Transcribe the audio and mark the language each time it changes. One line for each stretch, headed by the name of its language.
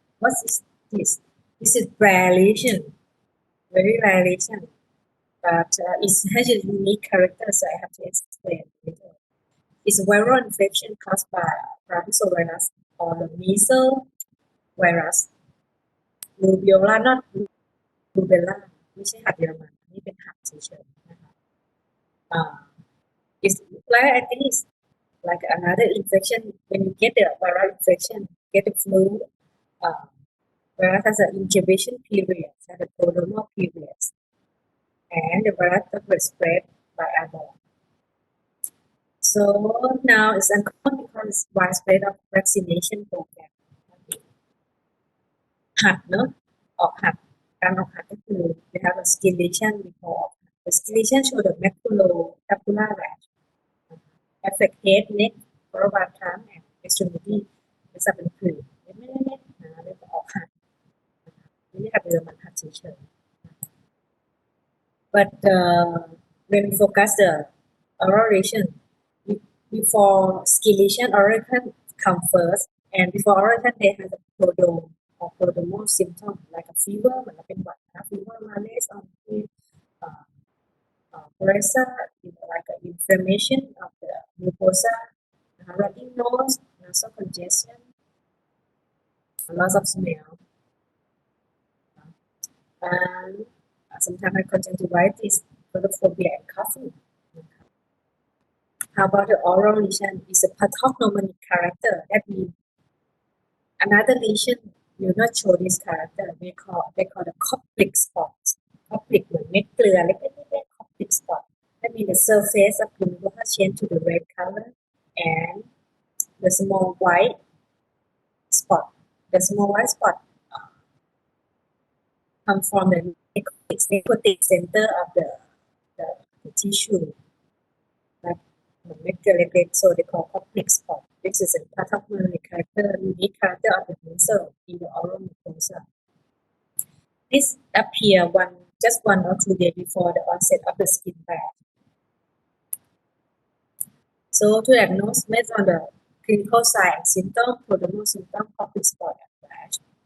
English: What is this? This is rare lesion, very rare lesion, but it has a unique character, so I have to explain later. It's a viral infection caused by parvovirus or the measles virus. Rubiola, not rubella,
Thai: ไม่ใช่หัดเยอรมันนี่เป็นหัดเฉยๆนะคะ
English: It's like I think it's like another infection. When you get the viral infection, get the flu. Virus has an incubation period, has a prodromal period, and the virus will spread by airborne. So now it's uncommon because it's widespread of vaccination program.
Thai: หัดเนอะออกหัดการออกหัดก็คือ
English: they have a skin lesion before
Thai: ออกหัด
English: the skin lesion show the maculopapular rash affect head neck thoracic trunk and extremity
Thai: จะสับเป็นผื่นเล็กๆนะแล้วก็ออกหัดไม่ได้หัดเดิมมันหัดเฉยๆ
English: but when we focus the oral lesion before skin lesion oral lesion come first and before oral lesion they have a prodrome or prodromal symptom like a fever
Thai: เหมือนเราเป็นหวัดนะ
English: fever malaise on the pressure, like inflammation of the mucosa, running nose, nasal congestion, loss of smell, and sometimes conjunctivitis, photophobia, and coughing. How about the oral lesion? Is a pathognomonic character. That means another lesion will not show this character. They call the Koplik spot.
Thai: Koplik เหมือนเม็ดเกลือเล็กๆๆ Koplik spot.
English: That means the surface of the mucosa change to the red color and the small white spot. The small white spot come from the necrotic center of the tissue. Like
Thai: เหมือนเม็ดเกลือเล็กๆ
English: so they call Koplik spot. This is a pathognomonic character, unique character of the muscle in the oral mucosa. This appear just 1 or 2 days before the onset of the skin rash. So to diagnose based on the clinical sign and symptom, prodromal symptom, Koplik spot and rash.